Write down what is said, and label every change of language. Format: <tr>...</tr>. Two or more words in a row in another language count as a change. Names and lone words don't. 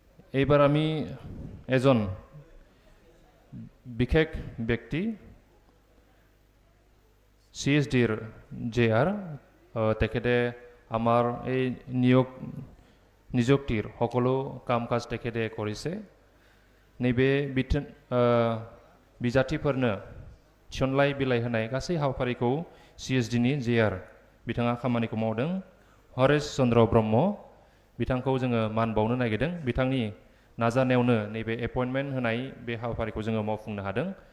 <as>এইবাৰ আমি এজন বিশেষ ব্যক্তি CSDৰ JR তেখেতে আমাৰ এই নিযুক্তিৰ সকলো কাম কাজ তেখেতে কৰিছে नैबे</as> <brx>बिजाथिफोरनो थिसनलाइ बिलाइ होनाय गासै हाबाफारिखौ CSD नि JR बिथाङा खामानिखौ मावदों हरेश चन्द्र ब्रह्म बिथांखौ जोङो मान बावनो नागिरदों बिथांनि नाजानायावनो नैबे एपइन्टमेन्ट होनाय बे हाबाफारिखौ जोङो मावफुंनो हादों</brx>